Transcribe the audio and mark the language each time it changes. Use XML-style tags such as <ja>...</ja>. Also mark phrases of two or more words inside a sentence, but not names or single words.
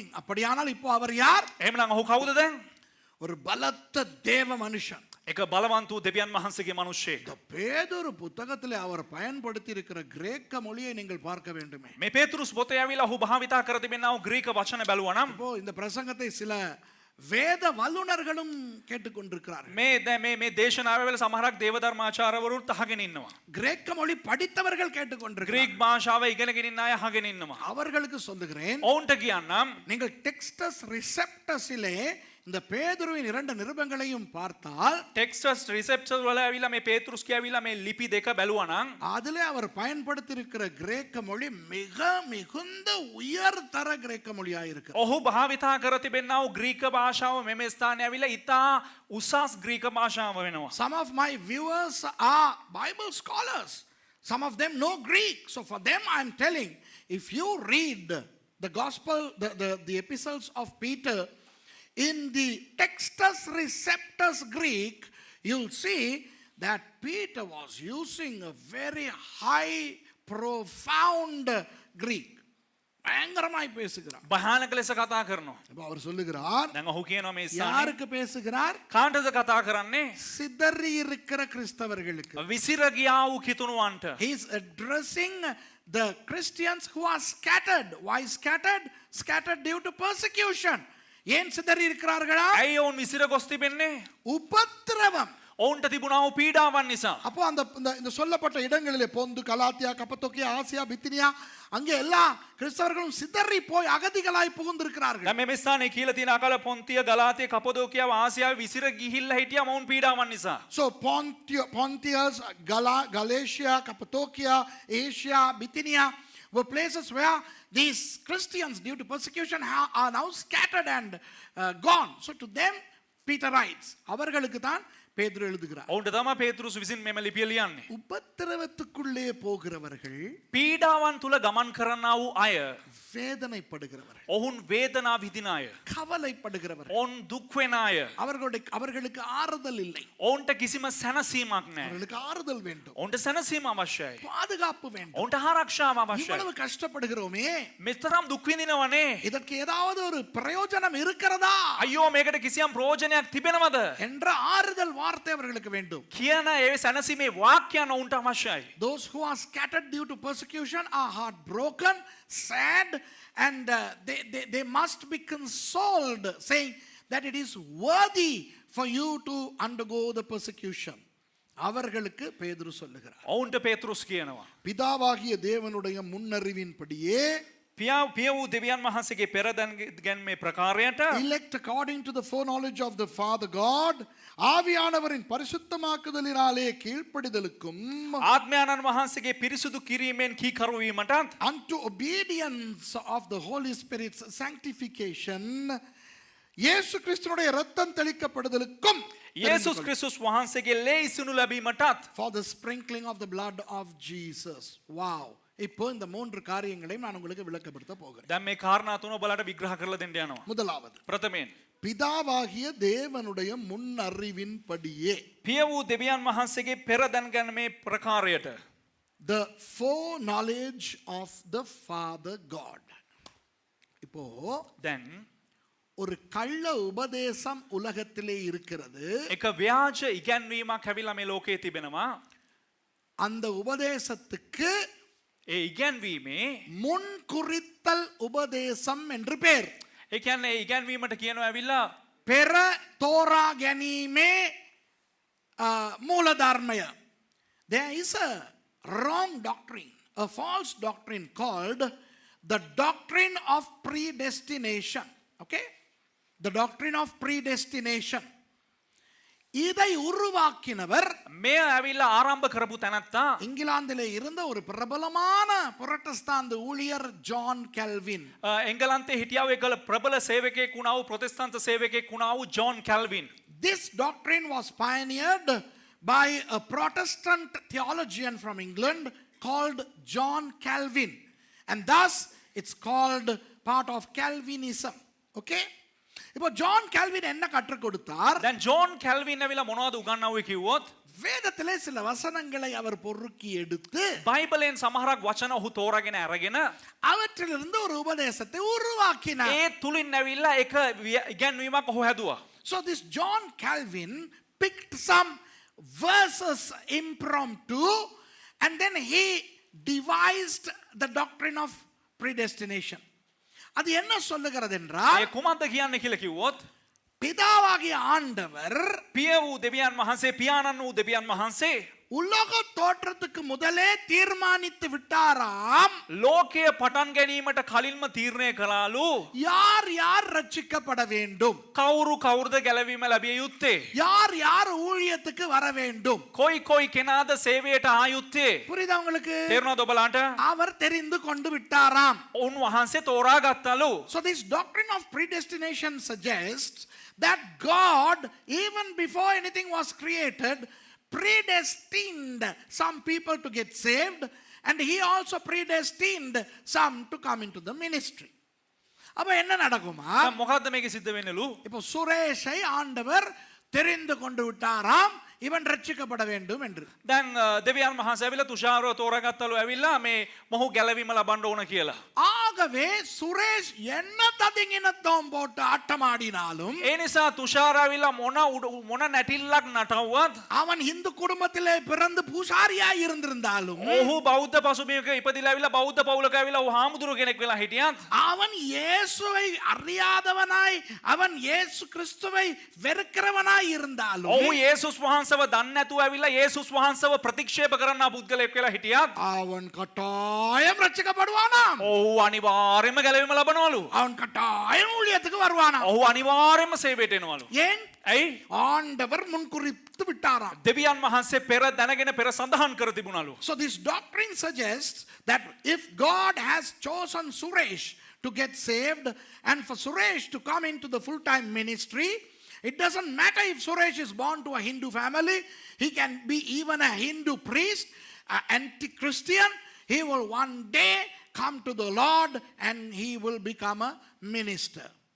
<ta>அப்படியானால் இப்போ அவர் யார்?</ta> <si>එහෙමනම් ඔහු කවුද දැන්?</si> <ta>ஒரு பலத்த தேவ மனுஷன்.</ta> <si>එක බලවන්ත වූ දෙවියන් වහන්සේගේ මිනිස්සෙක්.</si> <ta>இந்த பேதுரு புத்தகத்திலே அவர் பயன்படுத்தி இருக்கிற கிரேக்க மொழியை நீங்கள் பார்க்க வேண்டுமே.</ta> <si>මේ පේතෘස් පොතේ ඇවිල්ලා ඔහු භාවිතා කර තිබෙනා වූ ග්‍රීක වචන බැලුවා නම්</si> <ta>இப்போ இந்த பிரசங்கத்தை சில வேத வல்லுனர்களும் கேட்டுக்கொண்டிருக்கிறார்கள்.</ta> <si>මේ දේශනාව වෙල සමහරක් දේවධර්මාචාර්යවරුත් අහගෙන ඉන්නවා.</si> <ta>கிரேக்க மொழி படித்தவர்கள் கேட்டுக்கொண்டிருக்கிறார்கள்.</ta> <si>ග්‍රීක් භාෂාව ඉගෙනගෙන ඉන්න අය අහගෙන ඉන්නවා.</si> <ta>அவர்களுக்கு சொல்லுகிறேன்,</ta> <si>ඔවුන්ට කියන්නම්</si> <ta>நீங்கள் டெக்ஸ்டஸ் ரிசெப்டஸிலே இந்த பேதுருவின் 2 நிருபங்களையும் பார்த்தால்</ta> <si>ටෙක්ස්ටස් රිසෙප්ටර්ස් වල ඇවිල්ලා මේ පේතෘස් කියවිලා මේ ලිපි දෙක බැලුවා නම්</si> <ta>அதிலே அவர் பயன்படுத்தி இருக்கிற கிரேக்க மொழி மிக மிகுந்த உயர்தர கிரேக்க மொழியாக இருக்கு.</ta> <si>ඔහු භාවිතා කර තිබෙනා වූ ග්‍රීක භාෂාව මෙම ස්ථානයේ ඇවිල්ලා ඉතා උසස් ග්‍රීක භාෂාව වෙනවා.</si> <en>Some of my viewers are Bible scholars. Some of them know Greek. So for them I am telling, if you read the gospel, the epistles of Peter in the Textus Receptus Greek, you'll see that Peter was using a very high, profound Greek.</en> <ta>பயங்கரமாய் பேசுகிறார்.</ta> <si>භයානක ලෙස කතා කරනවා.</si> <ta>அப்ப அவர் சொல்லுகிறார்,</ta> <si>දැන් ඔහු කියනවා මේ ස්ථානයේ</si> <ta>யாருக்கு பேசுகிறார்?</ta> <si>කාටද කතා කරන්නේ?</si> <ta>சிதறி இருக்கிற கிறிஸ்தவர்களுக்கு.</ta> <si>විසිර ගියා වූ කිතුණුවන්ට.</si> <en>He is addressing the Christians who are scattered. Why scattered? Scattered due to persecution.</en> <ta>ஏன் சிதறி இருக்கிறார்களா?</ta> <si>ඇයි ඔවුන් විසිර ගොස් තිබෙන්නේ?</si> <ta>உபத்திரவம்.</ta> <si>ඔවුන්ට තිබුණා වූ පීඩාවන් නිසා.</si> <ta>அப்போ இந்த சொல்லப்பட்ட இடங்களிலே பொந்து, கலாத்தியா, கப்பத்தோக்கியா, ஆசியா, பித்தினியா, அங்கே எல்லா கிறிஸ்தவர்களும் சிதறி போய் அகதிகளாய் புகுந்திருக்கிறார்கள்.</ta> <si>දැන් මේ ස්ථානයේ කියලා තියෙන අකල පොන්තිය, ගලාතිය, කපදෝකියාව, ආසියාව විසිර ගිහිල්ලා හිටියා මොවුන් පීඩාවන් නිසා.</si> <en>So Pontius, Galatia, Cappadocia, Asia, Bithynia were places where these Christians, due to persecution, are now scattered and gone. So to them, Peter writes,</en> <ta>அவர்களுக்கு தான் பேதுரு எழுதுகிறார்.</ta> <si>ඔවුන්ට තමයි පේතෘස් විසින් මෙම ලිපිය ලියන්නේ.</si> <ta>உபத்திரவத்துக்குள்ளே போகிறவர்கள்,</ta> <si>පීඩාවන් තුල ගමන් කරනා වූ අය,</si> <ta>வேதனைப்படுகிறவர்கள்,</ta> <si>ඔවුන් වේදනා විඳින අය,</si> <ta>கவலைப்படுகிறவர்கள்,</ta> <si>ඔවුන් දුක් වෙන අය,</si> <ta>அவர்களுக்கு ஆறுதல் இல்லை.</ta> <si>ඔවුන්ට කිසිම සැනසීමක් නැහැ.</si> <ta>அவர்களுக்கு ஆறுதல் வேண்டும்,</ta> <si>ඔවුන්ට සැනසීම අවශ්‍යයි.</si> <ta>பாதுகாப்பு வேண்டும்.</ta> <si>ඔවුන්ට ආරක්ෂාව අවශ්‍යයි.</si> <ta>இவ்வளவு கஷ்டப்படுகிறோமே,</ta> <si>මෙතරම් දුක් විඳිනවනේ.</si> <ta>இதற்கு ஏதாவது ஒரு பிரயோஜனம் இருக்கிறதா</ta> <si>අයියෝ මේකට කිසියම් ප්‍රයෝජනයක් තිබෙනවද</si> <ta>என்ற ஆறுதல் வார்த்தை அவர்களுக்கு வேண்டும்.</ta> <si>කියන ඒ සැනසීමේ වාක්‍යයන් ඔවුන්ට අවශ්‍යයි.</si> <en>Those who are scattered due to persecution are heartbroken, sad, and they must be consoled, saying that it is worthy for you to undergo the persecution.</en> <ta>அவர்களுக்கு பேதுரு சொல்லுகிறார்,</ta> <si>ඔවුන්ට පේතෘස් කියනවා</si> <ta>பிதாவாகிய தேவனுடைய முன்னறிவின்படியே,</ta> <si>පිය වූ දෙවියන් වහන්සේගේ පෙරදැන්ගැන්මේ ප්‍රකාරයට,</si> <en>elect according to the foreknowledge of the Father God,</en> <ta>ஆவியானவரின் பரிசுத்தமாக்குதலினாலே கீழ்ப்படிதலுக்கும்,</ta> <si>ආත්මයන්න් වහන්සේගේ පිරිසුදු කිරීමෙන් කීකරු වීමටත්,</si> <en>unto obedience of the Holy Spirit's sanctification,</en> <ta>இயேசு கிறிஸ்துவினுடைய இரத்தம் தெளிக்கப்படுதலுக்கும்,</ta> <si>යේසුස් ක්‍රිස්තුස් වහන්සේගේ ලේ ඉසිනු ලැබීමටත්,</si> <en>for the sprinkling of the blood of Jesus. Wow.</en> <ta>இப்போ இந்த 3 காரியங்களையும் நான் உங்களுக்கு விளக்கப்படுத்த போகிறேன்.</ta> <si>දැන් මේ කාරණා තුන ඔබලාට විග්‍රහ කරලා දෙන්න යනවා.</si> <ta>முதலாவது,</ta> <si>ප්‍රථමයෙන්</si> <ta>பிதாவாகிய தேவனுடைய முன்னறிவின்படியே,</ta> <si>පිය වූ දෙවියන් වහන්සේගේ පෙරදැන්ගැන්මේ ප්‍රකාරයට,</si> <en>the foreknowledge of the Father God.</en> <ta>இப்போ</ta> <si>දැන්</si> <ta>ஒரு கள்ள உபதேசம் உலகத்திலே இருக்கிறது.</ta> <si>එක ව්‍යාජ ඉගැන්වීමක් ඇවිල්ලා මේ ලෝකයේ තිබෙනවා.</si> <ta>அந்த உபதேசத்துக்கு</ta> <si>ඒ ඉගැන්වීමේ</si> <ta>முன்குறித்தல் உபதேசம் என்று பேர்.</ta> <si>ඒ කියන්නේ ඒ ඉගැන්වීමට කියනවා ඇවිල්ලා பெற தோரா ගැනීමේ மூலධර්මය.</si> <en>There is a wrong doctrine, a false doctrine called the doctrine of predestination. Okay? The doctrine of predestination.</en> <ta>இதை உருவாக்கினவர்</ta> <si>මේ ඇවිල්ලා ආරම්භ කරපු තැනත්තා</si> <ta>இங்கிலாந்திலே இருந்த ஒரு பிரபலமான புரட்டஸ்தாந்து ஊழியர் ஜான் கெல்வின்.</ta> <si>එංගලන්තේ හිටියා වූ එකල ප්‍රබල සේවකයෙක් වුණා වූ ප්‍රොටෙස්ටන්ත සේවකයෙක් වුණා වූ ජෝන් කැල්වින්.</si> <en>This doctrine was pioneered by a Protestant theologian from England called John Calvin, and thus it's called part of Calvinism. Okay?</en> <ta>இப்போ ஜான் கால்வின் என்ன கற்றுக் கொடுத்தார்?</ta> <si>දැන් ජෝන් කැල්වින් ඇවිල්ලා මොනවද උගන්වුවේ කිව්වොත්</si> <ta>வேதத்திலே சில வசனங்களை அவர் பொறுக்கி எடுத்து</ta> <si>බයිබලෙන් සමහරක් වචන ඔහු තෝරාගෙන අරගෙන</si> <ta>அவற்றிலிருந்து ஒரு உபதேசத்தை உருவாக்கினார்.</ta> <si>ඒ තුලින් ඇවිල්ලා එක ඉගැන්වීමක් ඔහු හැදුවා.</si> <en>So this John Calvin picked some verses impromptu and then he devised the doctrine of predestination.</en> <ta>அது என்ன சொல்லுகிறது என்றால்,</ta> <si>ඒ කුමක්ද කියන්නේ කියලා කිව්වොත්</si> <ta>பிதாவாகிய ஆண்டவர்</ta> <si>පිය වූ දෙවියන් වහන්සේ පියාණන් වූ දෙවියන් වහන්සේ</si> <ta>உலக தோற்றத்துக்கு முதலே தீர்மானித்து விட்டாராம்</ta> <si>ලෝකය පටන් ගැනීමට කලින්ම තීරණය කළාලු</si> <ta>யார் யார் ரட்சிக்கப்பட வேண்டும்,</ta> <si>කවුරු කවුරුද ගැලවීම ලැබිය යුත්තේ</si> <ta>யார் யார் ஊழியத்துக்கு வர வேண்டும்.</ta> <si>කොයි කොයි කෙනාද සේවයට ආ යුත්තේ</si> <ta>புரியுதா உங்களுக்கு?</ta> <si>තේරුණාද ඔබලාට</si> <ta>அவர் தெரிந்து கொண்டு விட்டாராம்.</ta> <si>උන්වහන්සේ තෝරා ගත්තලු</si> <en>So this doctrine of predestination suggests that God, even before anything was created, predestined some people to get saved, and he also predestined some to come into the ministry.</en> <ta>அப்ப என்ன நடக்குமா?</ta> <si>මොකද්ද මේක සිද්ධ වෙන්නලු</si> <ta>இப்போ சுரேஷை ஆண்டவர் தெரிந்து கொண்டு விட்டாராம் இவன் ரட்சிக்கப்பட வேண்டும் என்று.</ta> <si>දැන් දෙවියන් වහන්සේ ඇවිල්ලා තුෂාරව තෝරාගත්තලු ඇවිල්ලා මේ මොහු ගැලවීම ලබන්න ඕන කියලා.</si> <ta>ஆகவே சுரேஷ் என்ன ததிங்கினத்தோம் போட்டு ஆட்டமாடினாலும்</ta> <si>ඒ නිසා තුෂාර ඇවිල්ලා මොන නැටිල්ලක් නටවුවත්</si> <ta>அவன் இந்து குடும்பத்திலே பிறந்து பூசாரியாய் இருந்திருந்தாலும்</ta> <si>ඔහු බෞද්ධ පසුබිමක ඉපදිලා ඇවිල්ලා බෞද්ධ පවුලක ඇවිල්ලා ඔහු හාමුදුරුව කෙනෙක් වෙලා හිටියත්</si> <ta>அவன் இயேசுவை அறியாதவனாய் அவன் இயேசு கிறிஸ்துவை வெறுக்கிறவனாய் இருந்தாலும்</ta> <si>ඔහු යේසුස් වහන්සේව දන්නේ නැතුව ඇවිල්ලා යේසුස් වහන්සේව ප්‍රතික්ෂේප කරන්න පුද්ගලයෙක් වෙලා හිටියත්</si> <ta>அவன் கட்டாயம் ரட்சிக்கப்படுவானாம்.</ta> <si>ඔහු අනිවාර්යයෙන්ම ගැලවීම ලබනවලු.</si> <ta>அவன் கட்டாயம் ஊழியத்துக்கு வருவானாம்.</ta> <si>ඔහු අනිවාර්යයෙන්ම සේවයට එනවලු.</si> <ta>ஏன்?</ta> <si>ඇයි?</si> <ta>ஆண்டவர் முன்குறித்து விட்டாராம்.</ta> <si>දෙවියන් වහන්සේ පෙර දැනගෙන පෙර සඳහන් කර තිබුණලු.</si> <en>So this doctrine suggests that if God has chosen Suresh to get saved and for Suresh to come into the full-time ministry, it doesn't matter if Suresh is born to a Hindu family, he can be even a Hindu priest, an anti-Christian, he will one day come to the Lord and he will become a minister.</en>